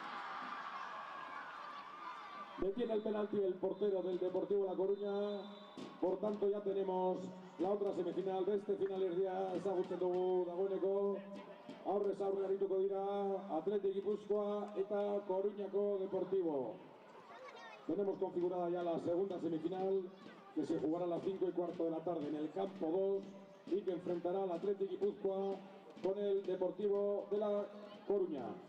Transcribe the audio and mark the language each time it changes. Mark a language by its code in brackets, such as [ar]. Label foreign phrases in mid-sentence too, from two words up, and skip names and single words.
[es] Detiene el penalti el portero del Deportivo La Coruña. Por tanto, ya tenemos la otra semifinal de este [eu] finalerdia ezagutzen dugu dagoeneko. Aurrez aurre arituko dira Athletic Gipuzkoa eta Coruñako Deportivo. [es] Tenemos configurada ya la segunda semifinal que se jugará a las 5:15 de la tarde en el campo 2 y que enfrentará al Athletic Gipuzkoa con el Deportivo de La Coruña.